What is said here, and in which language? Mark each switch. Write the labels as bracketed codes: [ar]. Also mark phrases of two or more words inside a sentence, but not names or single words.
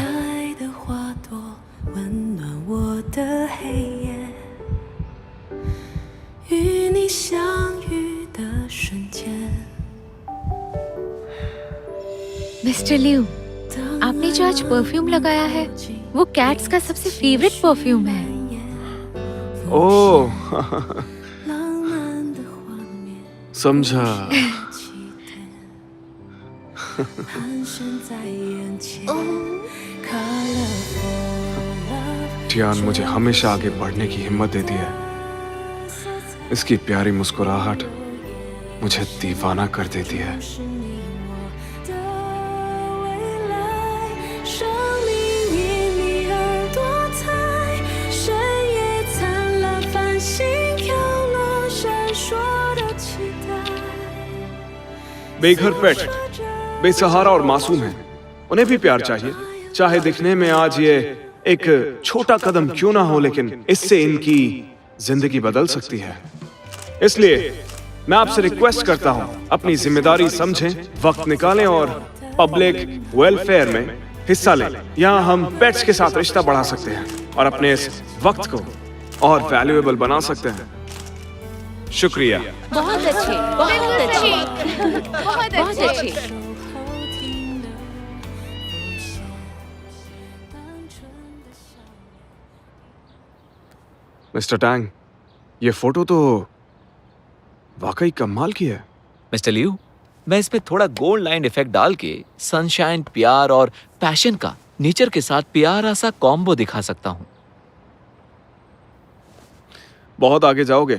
[zh] 开的花朵温暖我的黑夜，与你相遇的瞬间。 [hi] मिस्टर लिू, आपने जो आज परफ्यूम लगाया है वो कैट्स का सबसे फेवरेट परफ्यूम है। ओह [zh] 浪漫的画面， [hi] समझा। [zh] 盘旋在眼前。 [en] Colorful love， [hi] टियान मुझे हमेशा आगे बढ़ने की हिम्मत देती है। इसकी प्यारी मुस्कुराहट मुझे दीवाना कर देती है। [zh] 是你我的未来，生命因你而多彩，深夜灿烂，繁星飘落，闪烁的期待。 [hi] बेघर पेट बेसहारा और मासूम है, उन्हें भी प्यार चाहिए। चाहे दिखने में आज ये एक छोटा कदम क्यों ना हो, लेकिन इससे इनकी जिंदगी बदल सकती है। इसलिए मैं आपसे रिक्वेस्ट करता हूं, अपनी जिम्मेदारी समझें, वक्त निकालें और [en] public welfare [hi] में हिस्सा लें। यहाँ हम पेट्स के साथ रिश्ता बढ़ा सकते हैं और अपने इस वक्त को और वैल्यूएबल बना सकते हैं। शुक्रिया। बहुत अच्छे, बहुत अच्छे, बहुत अच्छे। [zh] 后听的浮现，单纯的想念。 [hi] मिस्टर टैंग, ये फोटो तो वाकई कमाल की है। मिस्टर लियू, मैं इसमें थोड़ा [en] gold line effect [hi] डाल के सनशाइन, प्यार और पैशन का नेचर के साथ प्यारा सा कॉम्बो दिखा सकता हूँ। बहुत आगे जाओगे।